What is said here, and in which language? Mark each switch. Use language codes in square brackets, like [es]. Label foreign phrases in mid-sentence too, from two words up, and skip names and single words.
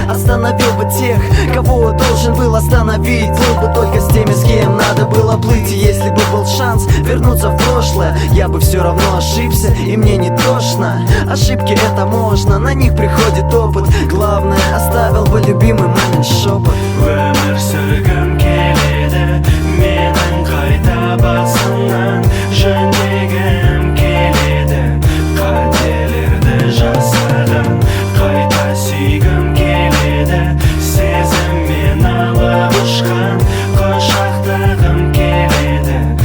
[ru] Остановил бы тех, кого должен был остановить. Плыл бы только с теми, с кем надо было плыть. И если бы был шанс вернуться в прошлое, я бы всё равно ошибся, и мне не тошно. Ошибки это можно, на них приходит опыт. Главное, оставил бы любимый мамин шёпот. [kk] Өмір сүргім келеді, менің қайта басынан жөндегім келеді. Қателерді жасаған, қайта сүйгім келеді. Сезіммен алып ұшқан, құшақтағым келеді.